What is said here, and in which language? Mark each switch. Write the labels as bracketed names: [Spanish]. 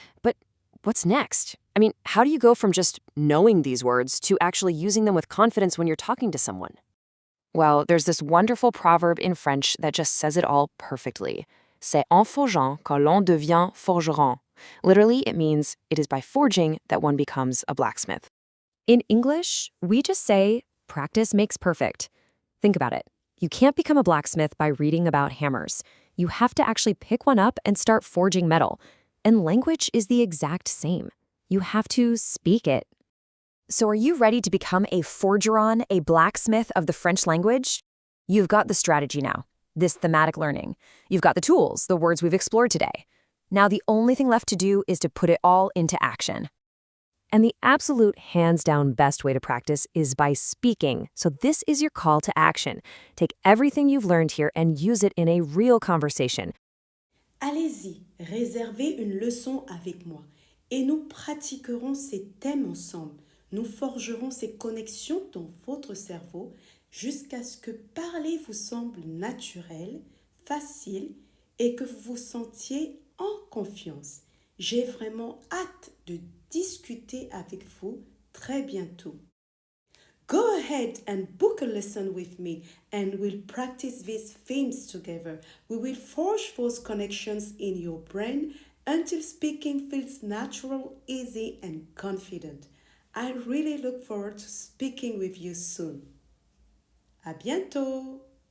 [English] But what's next? How do you go from just knowing these words to actually using them with confidence when you're talking to someone? Well, there's this wonderful proverb in French that just says it all perfectly. [French] C'est en forgeant que l'on devient forgeron. [English] Literally, it means it is by forging that one becomes a blacksmith. In English, we just say, practice makes perfect. Think about it. You can't become a blacksmith by reading about hammers. You have to actually pick one up and start forging metal. And language is the exact same. You have to speak it. So are you ready to become a forgeron, a blacksmith of the French language? You've got the strategy now, this thematic learning. You've got the tools, the words we've explored today. Now the only thing left to do is to put it all into action. And the absolute hands-down best way to practice is by speaking. So this is your call to action. Take everything you've learned here and use it in a real conversation. [French] Allez-y, réservez une leçon avec moi et nous pratiquerons ces thèmes ensemble. Nous forgerons ces connexions dans votre cerveau jusqu'à ce que parler vous semble naturel, facile et que vous vous sentiez en confiance. J'ai vraiment hâte de discuter avec vous très bientôt. [English] Go ahead and book a lesson with me and we'll practice these themes together. We will forge those connections in your brain until speaking feels natural, easy, and confident. I really look forward to speaking with you soon. [French] À bientôt!